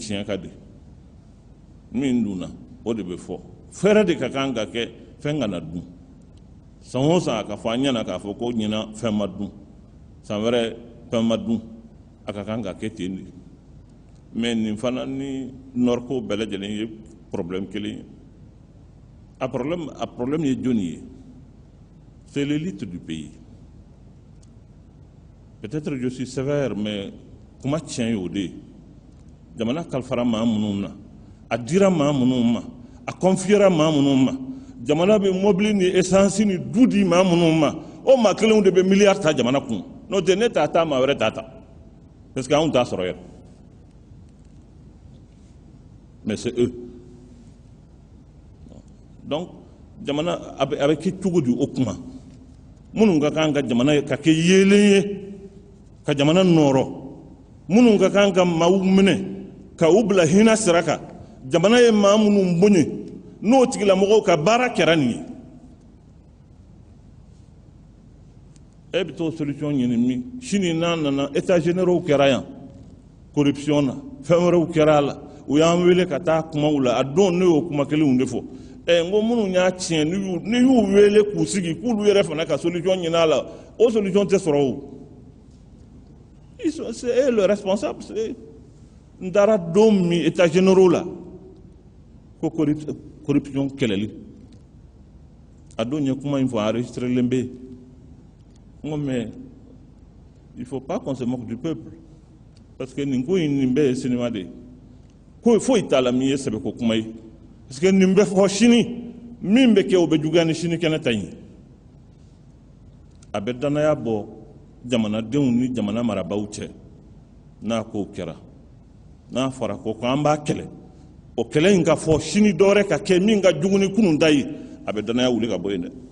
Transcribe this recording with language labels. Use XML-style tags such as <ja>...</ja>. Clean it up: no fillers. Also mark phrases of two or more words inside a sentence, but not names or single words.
<bm>tiɲɛ ka di min dunna o de bɛ fɔ fɛɛrɛ de ka kan ka kɛ fɛn kana dun san o san a ka fɔ an ɲɛna k'a fɔ ko ɲina fɛn ma dun san wɛrɛ fɛn ma dun a ka kan ka kɛ ten de mais nin fana ni nɔriko bɛɛ lajɛlen ye problème kelen ye a problème ye joni ye</bm> <fr>c'est l'élite du pays peut-être je suis sévère</fr> <bm>mais kuma tiɲɛ y'o de ye jamana kalifara maa minnu na a dira maa minnu ma a confiera maa minnu ma jamana bɛ mobili ni essence ni du di maa minnu ma o maa kelenw de bɛ miliyari ta jamana kun n'o tɛ ne t'a ta maa wɛrɛ t'a ta</bm> <fr>parce que</fr> <bm>anw t'a sɔrɔ yɛrɛ</bm> <fr>mais c'est eux donc</fr> <bm>jamana a bɛ kɛ cogo di o kuma minnu ka kan ka jamana ka kɛ yeelen ye ka jamana nɔrɔ minnu ka kan ka maaw minɛ ka u bila hinɛ sira kan jamana ye maa minnu bonya n'o tigilamɔgɔw ka baara kɛra nin ye e bɛ t'o solution ɲini min sini n'a nana</bm> <fr>états généraux</fr> <bm>kɛra yan corruption na fɛn wɛrɛw kɛra a la u y'an wele ka taa kumaw la a don ne y'o kuma kelenw de fɔ n ko minnu y'a tiɲɛ ni y'u wele k'u sigi k'olu yɛrɛ fana ka solution ɲini a la o solution tɛ sɔrɔ o</bm> <fr>c'est le responsable</fr> <bm>n taara don min</bm> <fr>états généraux</fr> <bm>la ko corruption kɛlɛli a don ye kuma in fɔ enregistrelen bɛ yen n ko</bm> <fr>mais il faut pas qu'on se moque du peuple parce que</fr> <bm>nin ko in nin bɛɛ ye sinima de ye ko foyi t'a la min ye sɛbɛko kuma ye</bm> <fr>parce que</fr> <bm>nin bɛ fɔ sini min bɛ kɛ o bɛ juguya ni sini kɛnɛ ta ye a bɛ danaya bɔ jamanadenw ni jamana marabaaw cɛ n'a ko kɛra n'a fɔra ko an b'a kɛlɛ o kɛlɛ in ka fɔ sini dɔwɛrɛ ka kɛ min ka jugu ni kunun ta ye a bɛ danaya wuli ka bɔ yen dɛ</bm>